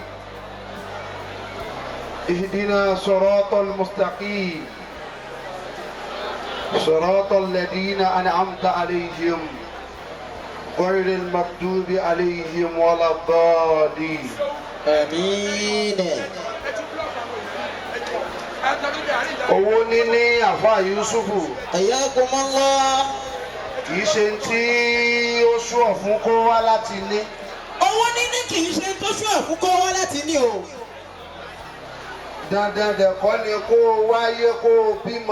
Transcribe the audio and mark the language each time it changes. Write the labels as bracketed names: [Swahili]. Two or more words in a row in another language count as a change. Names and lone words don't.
[Arabic] اهدنا صراط المستقيم صراط الذين أنعمت عليهم غير المكتوب عليهم ولا الضالين. آمين. [Yoruba] owó níní àfa Yusufu [Arabic] حياكم الله. [Yoruba] kì í ṣe tí ó ṣùọ̀ fún kó wá láti ní. owó níní kì í ṣe tó ṣùọ̀ fún kó wá láti ní o. dandan dẹ̀ kọ́ ni kó wáyé kó bímọ.